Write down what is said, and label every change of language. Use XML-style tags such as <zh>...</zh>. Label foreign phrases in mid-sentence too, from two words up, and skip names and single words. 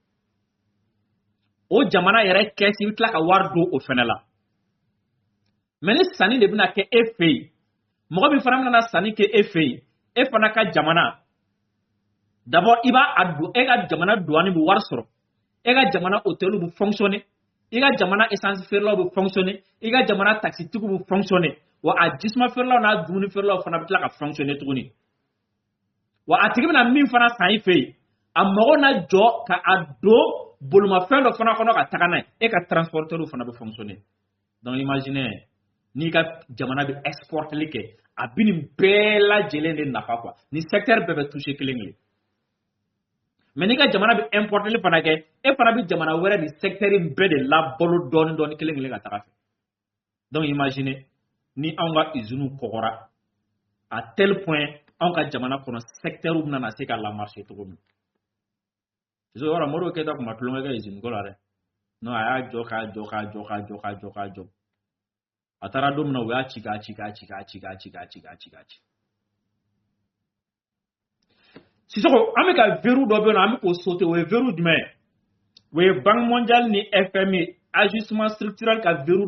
<bm>o jamana yɛrɛ caisse i bɛ tila ka wari don o fɛnɛ la mais ni sanni de bɛna kɛ e fɛ yen mɔgɔ min fana bɛna sanni kɛ e fɛ yen e fana ka jamana d'abord i b'a don e ka jamana douane bɛ wari sɔrɔ e ka jamana hôtel bɛ fonctionner i ka jamana essence feerelaw bɛ fonctionner i ka jamana taxi tigiw bɛ fonctionner wa a jisuma feerelaw n'a dumuni feerelaw fana bɛ tila ka fonctionner tuguni wa a tigi bɛna min fana san i fɛ yen a mago na jɔ ka a don bolomafɛn dɔ fana kɔnɔ ka taga n'a ye e ka transporteur fana bɛ fonctionner</bm> <fr>donc imaginez</fr> <bm>n'i ka jamana bɛ exporteli kɛ a bɛ nin bɛɛ lajɛlen de nafa quoi nin secteur bɛɛ bɛ toucher kelen kelen mais n'i ka jamana bɛ importeli fana kɛ e fana bɛ jamana wɛrɛ nin secteur in bɛɛ de labalo dɔɔni dɔɔni kelen kelen ka taga fɛ</bm> <fr>donc imaginez</fr> <bm>ni anw ka usine kɔgɔra</bm> <fr>à tel point</fr> <bm>anw ka jamana kɔnɔ secteur bɛna se ka lamarcher cogo min sisan yɔrɔ Modibo Keyita tun ma tulonkɛ kɛ usine ko la dɛ non a y'a jɔ k'a jɔ k'a jɔ k'a jɔ k'a jɔ k'a jɔ a taara don min na u y'a ci k'a ci k'a ci k'a ci k'a ci k'a ci k'a ci k'a ci sisan an bɛ ka verrou dɔ bɛ yen nɔ an bɛ k'o sauter o ye verrou jumɛn ye o ye Banque mondiale ni FMI</bm> <fr>ajustement structurel</fr> <bm>ka verrou</bm>